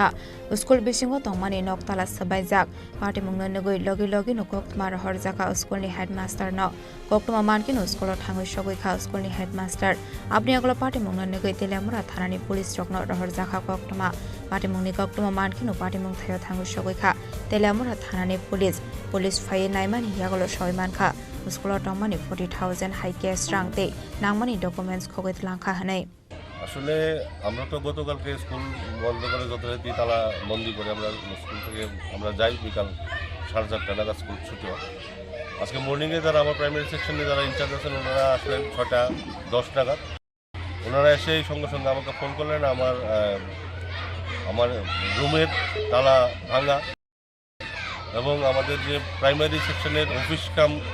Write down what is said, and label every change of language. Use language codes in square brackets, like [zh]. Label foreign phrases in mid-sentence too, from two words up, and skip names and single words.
[trp] स्कुल बिसिंगो तंमानि नकताला सबायजाक पाटिमुंनो नगै लगे लगे नकक मार हरजाका स्कुलनि हेडमास्टर न गक्तमा मानकिनो स्कुल थाङै सगैखा स्कुलनि हेडमास्टर आपनि आगला पाटिमुंनो नगै तेलामुरा थानानि पुलिस रकनो रहरजाका गक्तमा पाटिमुंनि गक्तमा मानकिनो पाटिमुं थायो थाङै सगैखा तेलामुरा थानानि पुलिस फाय नायमानि यागलो सयमानखा स्कुल टमानि 40,000 हाई कैश रांते नांमानि डकुमेंट्स खगैत लांखा हनै [bn] আসলে আমরা তো গতকালকে স্কুল বন্ধ করে যথারীতি তালা বন্দি করে আমরা স্কুল থেকে আমরা যাই বিকাল 4:30 নাগাদ স্কুল ছুটি হয় আজকে মর্নিংয়ে যারা আমার [en] primary section [bn] যারা ইনচার্জ আছেন ওনারা আসলেন 6:10 নাগাদ ওনারা এসে সঙ্গে সঙ্গে আমাকে ফোন করলেন আমার রুমের তালা ভাঙা এবং আমাদের যে [en] primary section office cum